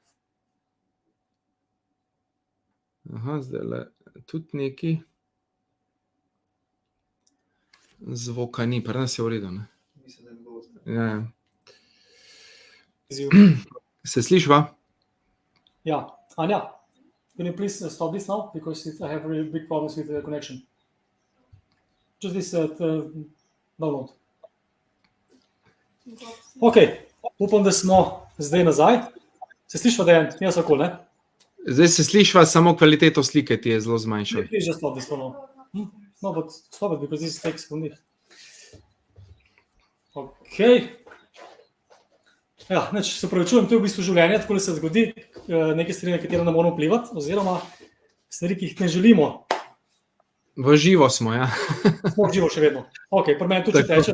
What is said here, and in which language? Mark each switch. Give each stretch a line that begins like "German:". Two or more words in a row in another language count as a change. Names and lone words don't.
Slovenian: Zdaj le tudi neki. Zvoka ni, pri nas je v redu, ne? Ja. Se slišva? Ja, Anja,
English: can you please stop this now, because I have really big problems with the connection. Just this download.
Slovenian: Ok, upam, da smo zdaj nazaj. Se slišva, Dejan? Jaz okol, ne? Zdaj se slišva, samo kvaliteto slike ti je zelo zmanjšala.
English: Please just stop this for now. No, but stop it, because this takes from this.
Slovenian: Ok. Ja, se pravičujem, to je v bistvu življenje, tako se zgodi, neke stvari, na katere ne moramo vplivati, oziroma stvari, ki jih ne želimo. V živo smo, ja. Smo v živo še vedno. Ok, pri meni tudi teče.